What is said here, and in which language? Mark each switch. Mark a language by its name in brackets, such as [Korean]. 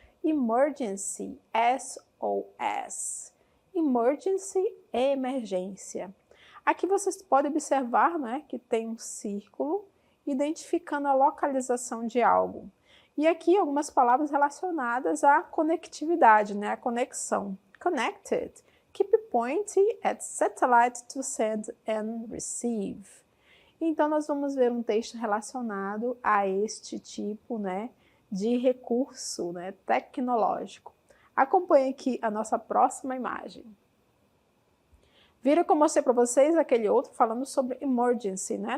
[English] Emergency, SOS. [Portuguese] Emergency é emergência. Aqui vocês podem observar, né, que tem um círculo identificando a localização de algo. E aqui algumas palavras relacionadas à conectividade, né, a conexão. [English] Connected. Keep pointing at satellite to send and receive. [Portuguese] Então, nós vamos ver um texto relacionado a este tipo, né, de recurso, né, tecnológico. Acompanhe aqui a nossa próxima imagem. Viram que eu mostrei para vocês aquele outro falando sobre emergency, né?